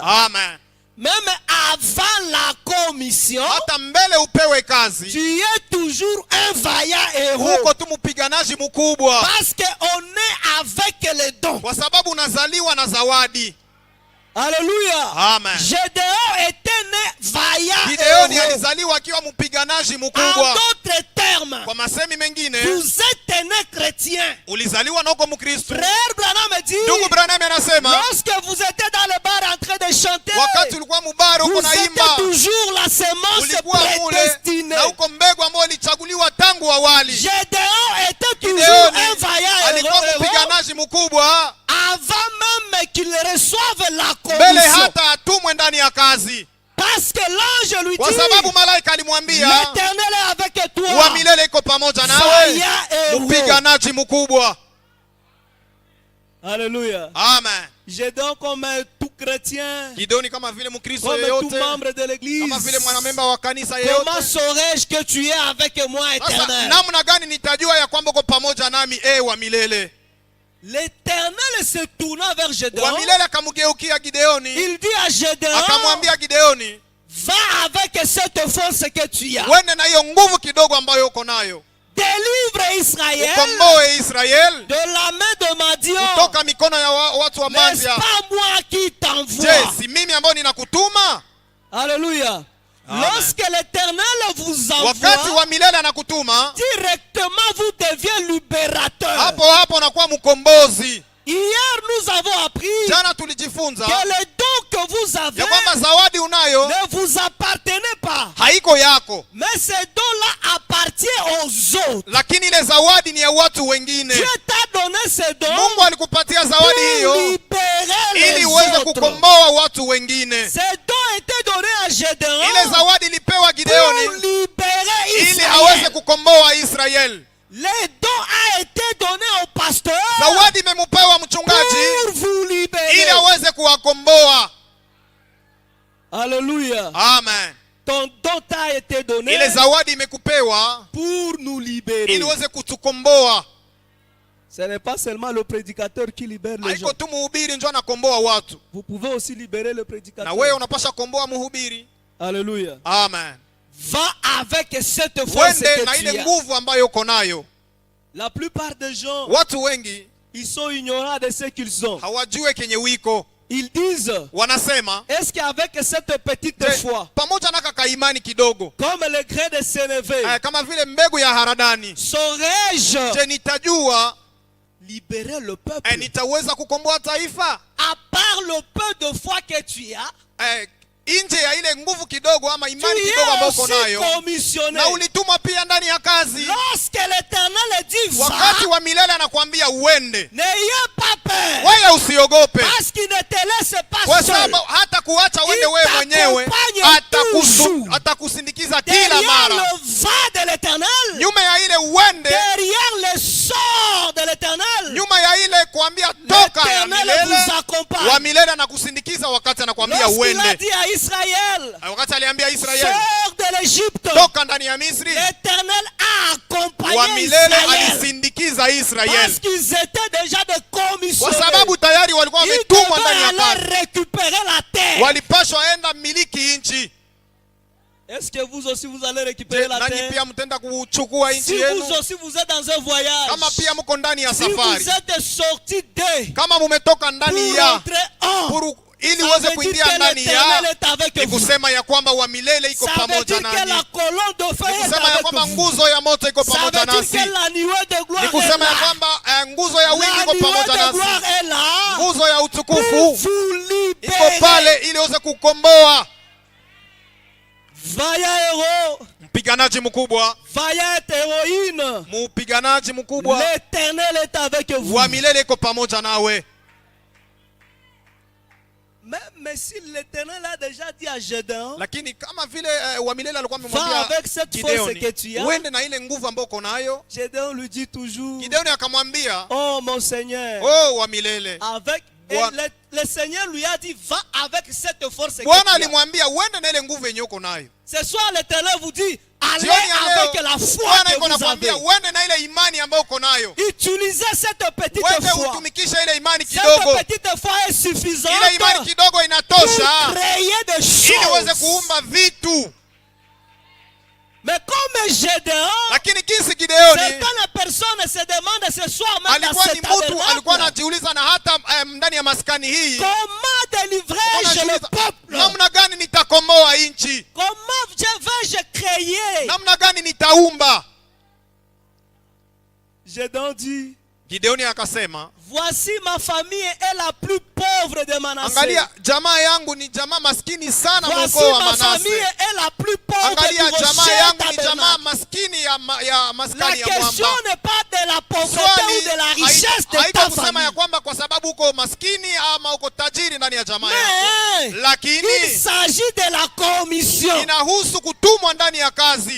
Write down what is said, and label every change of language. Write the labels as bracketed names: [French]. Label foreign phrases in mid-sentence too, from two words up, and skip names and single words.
[French] Amen. Même avant la commission, [Swahili] Hata mbele upewe kazi, [French] tu es toujours un vaillant héros. [Swahili] uko tu mpiganaji mkubwa, [French] Parce qu'on est avec les dons. [Swahili] kwa sababu unazaliwa na zawadi. [French] Alléluia. Amen. Gédéon était né vaillant [Swahili] Gideoni [French] et heureux. [Swahili] alizaliwa akiwa mpiganaji [French] En [Swahili] mkubwa. [French] d'autres termes, [Swahili] Kwa masemi mengine, [French] vous êtes né chrétien. [Swahili] ulizaliwa na uko Mkristo. [French] Frère Branham dit, [Swahili] Ndugu Branham anasema, [French] lorsque vous étiez dans le bar en train de chanter, [Swahili] wakati ulikuwa mubara uko [French] vous [Swahili] naimba, [French] étiez toujours la semence [Swahili] ulikuwa mule [French] prédestinée. [Swahili] na uko mbegu ambayo ilichaguliwa tangu awali. [French] Gédéon était toujours [Swahili] Gideoni [French] un vaillant [Swahili] alikuwa [French] héros [Swahili] mpiganaji mkubwa [French] avant même qu'il reçoive la [Swahili] mbele [French] commission. [Swahili] hata atumwe ndani ya kazi, [French] Parce que l'ange lui [Swahili] kwa [French] dit, [Swahili] sababu malaika alimwambia, [French] l'Éternel est avec [Swahili] wa [French] toi, [Swahili] milele iko pamoja nawe, [French] vaillant et heureux. [Swahili] mpiganaji mkubwa. [French] Alléluia. Amen. Gédéon comme un tout chrétien, [Swahili] Gideoni kama vile Mkristo [French] comme tout [Swahili] yeyote, [French] membre de l'église, [Swahili] kama vile mwanamemba wa kanisa [French] comment [Swahili] yeyote, [French] saurais-je que tu es avec moi, [Swahili] sasa [French] Éternel? [Swahili] namna gani nitajua ya kwamba uko pamoja nami, wa milele? [French] L'Éternel se tourna vers [Swahili] Wa [French] Gédéon. [Swahili] milele akamgeukia Gideoni, [French] Il dit à Gédéon, [Swahili] akamwambia Gideoni, [French] va avec cette force que tu as. [Swahili] wende na hiyo nguvu kidogo ambayo uko nayo, [French] Délivre Israël [Swahili] ukomboe Israeli [French] de la main de Madian. [Swahili] kutoka mikono ya watu wa [French] N'est-ce [Swahili] Madia. [French] pas moi qui t'envoie? [Swahili] Je, si mimi ambayo ninakutuma? [French] Alléluia. Amen. Lorsque l'Éternel vous [Swahili] Wakati [French] envoie, [Swahili] wa milele anakutuma, [French] directement vous devenez libérateur. [Swahili] hapo unakuwa mkombozi. [French] Hier, nous avons appris [Swahili] Jana tulijifunza [French] que les dons que vous avez [Swahili] ya kwamba zawadi unayo [French] ne vous appartenaient pas. [Swahili] haiko yako, [French] Mais ces dons-là appartiennent aux autres. [Swahili] lakini ile zawadi ni ya watu wengine. [French] Dieu t'a donné ces dons [Swahili] Mungu alikupatia zawadi [French] pour [Swahili] hiyo [French] libérer [Swahili] ili [French] les [Swahili] uweze [French] autres. [Swahili] kukomboa watu wengine. [French] Ces dons étaient donnés à Gédéon [Swahili] Ile zawadi ilipewa [French] pour [Swahili] Gideoni [French] libérer [Swahili] ili aweze [French] Israël. [Swahili] kukomboa Israeli. [French] Les dons a été donné au pasteur [Swahili] Zawadi imemupewa mchungaji [French] pour vous [Swahili] ili [French] libérer. [Swahili] aweze kuwakomboa. [French] Alléluia. Amen. Ton don t'a été donné [Swahili] Ile zawadi imekupewa [French] pour nous libérer. [Swahili] ili uweze kutukomboa. [French] Ce n'est pas seulement le prédicateur qui libère les gens. [Swahili] Haiko tu mhubiri ndio anakomboa watu, [French] Vous pouvez aussi libérer le [Swahili] na [French] prédicateur. [Swahili] wewe unapasha komboa mhubiri. [French] Alléluia. Amen. Va avec cette force [Swahili] Wende na [French] que [Swahili] ile [French] tu as. [Swahili] nguvu ambayo uko nayo. [French] La plupart des gens, [Swahili] Watu wengi [French] ils sont ignorants de ce qu'ils ont. [Swahili] hawajue kenye wiko, [French] Ils disent, [Swahili] wanasema [French] est-ce qu'avec cette petite [Swahili] je, [French] foi, [Swahili] pamoja na kaka imani kidogo, [French] comme le grain de sénévé, [Swahili] kama vile mbegu ya haradani, [French] saurais-je [Swahili] je nitajua [French] libérer le peuple? [Swahili] nitaweza kukomboa taifa [French] À part le peu de foi que tu as, [Swahili] nje ya ile nguvu kidogo ama [French] tu [Swahili] imani kidogo ambayo [French] es [Swahili] uko [French] aussi [Swahili] nayo, [French] commissionné. [Swahili] na ulitumwa pia ndani ya kazi. [French] Lorsque l'Éternel dit [Swahili] Wakati [French] va, [Swahili] wa milele anakuambia uende, [French] n'ayez pas peur, [Swahili] wewe usiogope, [French] parce qu'il ne te laisse pas [Swahili] kwa [French] seul. [Swahili] sababu hata kuacha uende [French] Il [Swahili] wewe mwenyewe, [French] t'accompagne toujours. [Swahili] atakusindikiza kila [French] Derrière [Swahili] mara. [French] le va de l'Éternel, [Swahili] Nyuma ya ile uende, [French] derrière le sort de l'Éternel, [Swahili] nyuma ya ile kuambia toka ya [French] l'Éternel [Swahili] milele, [French] vous accompagne. [Swahili] wa milele anakusindikiza wakati anakuambia [French] Lorsqu'il a [Swahili] uende. [French] dit à Israël, [Swahili] Wakati aliambia Israeli [French] sors de l'Égypte, [Swahili] toka ndani ya Misri, [French] l'Éternel a [Swahili] wa [French] accompagné [Swahili] milele [French] Israël. [Swahili] alisindikiza [French] Parce [Swahili] Israeli, [French] qu'ils étaient déjà de [Swahili] kwa [French] commission. [Swahili] sababu tayari walikuwa [French] Ils [Swahili] wametumwa ndani ya [French] devaient aller [Swahili] kazi, [French] récupérer la terre. [Swahili] walipashwa enda miliki nchi. [French] Est-ce que vous aussi vous allez récupérer la [Swahili] Nanyi [French] terre? [Swahili] pia mtenda kuchukua [French] Si [Swahili] nchi yenu, [French] vous aussi vous êtes dans un voyage, [Swahili] kama pia mko ndani ya [French] si vous [Swahili] safari, [French] êtes sorti de [Swahili] kama mumetoka [French] pour [Swahili] ndani ya [French] rentrer en, [Swahili] ili [French] ça [Swahili] uweze [French] veut dire [Swahili] kuingia [French] que [Swahili] ndani [French] l'Éternel [Swahili] ya, [French] est avec [Swahili] ni [French] vous. [Swahili] kusema ya kwamba wa milele iko [French] Ça veut [Swahili] pamoja [French] dire que la [Swahili] nanyi, [French] colonne de feu [Swahili] ni [French] est [Swahili] kusema ya [French] avec [Swahili] kwamba [French] vous. [Swahili] nguzo ya moto iko [French] Ça [Swahili] pamoja [French] veut dire [Swahili] nasi, [French] que la nuée de gloire [Swahili] ni [French] est [Swahili] kusema ya [French] là. [Swahili] kwamba nguzo ya wingu [French] La [Swahili] iko [French] nuée [Swahili] pamoja [French] de [Swahili] nasi, [French] gloire est là. [Swahili] nguzo ya ya [French] pour [Swahili] utukufu [French] vous [Swahili] iko pale [French] libérer. [Swahili] ili iweze kukomboa. [French] Vaillant héros, [Swahili] Mpiganaji mkubwa, [French] vaillante héroïne, [Swahili] mpiganaji mkubwa [French] l'Éternel est avec vous. [Swahili] wa milele iko pamoja nawe. [French] Mais si l'Éternel a déjà dit à Gédéon, [Swahili] Lakini kama vile wa milele alikuwa [French] va [Swahili] amemwambia [French] avec cette force que tu [Swahili] Gideoni, [French] as, [Swahili] uende na ile nguvu ambayo uko nayo. [French] Gédéon lui dit toujours, [Swahili] Gideoni akamwambia, [French] oh mon Seigneur, [Swahili] oh wa milele. [French] avec et [Swahili] Bwana- [French] le Seigneur lui a dit, va avec cette force que [Swahili] Bwana [French] tu as. [Swahili] alimwambia uende na ile nguvu yenye uko nayo. [French] Ce soir, l'Éternel vous dit, allez [Swahili] Jioni ya [French] avec [Swahili] leo, [French] la foi [Swahili] Bwana [French] que [Swahili] iko [French] vous [Swahili] nakwambia [French] avez. [Swahili] uende na ile imani ambayo uko nayo. [French] Utilisez cette petite [Swahili] Wende [French] foi. [Swahili] utumikishe ile imani [French] Cette [Swahili] kidogo. [French] petite foi est suffisante [Swahili] Ile imani kidogo [French] pour [Swahili] inatosha [French] créer des [Swahili] ili uweze [French] choses. [Swahili] kuumba vitu. [French] Mais comme Gédéon, [Swahili] Lakini kisi Gideoni [French] certaines personnes se demandent ce soir même dans [Swahili] alikuwa [French] ce [Swahili] ni mtu alikuwa [French] tabernacle, [Swahili] anajiuliza, na hata ndani ya maskani hii [French] comment délivrer-je le [Swahili] anajiuliza, [French] peuple? [Swahili] namna gani nitakomboa nchi, [French] Comment vais-je créer? [Swahili] namna gani nitaumba. [French] Gédéon dit, [Swahili] Gideoni akasema, [French] voici ma famille est la plus pauvre de Manassé. [Swahili] angalia jamaa yangu ni jamaa maskini sana [French] Voici [Swahili] mkoa wa [French] ma famille [Swahili] Manase. [French] est la plus pauvre [Swahili] Angalia [French] du [Swahili] jamaa [French] rocher [Swahili] yangu ni jamaa [French] tabernacle. [Swahili] maskini ya [French] La [Swahili] maskani ya [French] question [Swahili] mwamba. [French] n'est pas de la pauvreté ou de la richesse de [Swahili] Haita [French] ta [Swahili] kusema ya [French] famille. [Swahili] kwamba kwa sababu uko maskini ama uko tajiri ndani ya jamaa yako, [French] Mais il [Swahili] lakini [French] s'agit de la commission. [Swahili] inahusu kutumwa ndani ya kazi.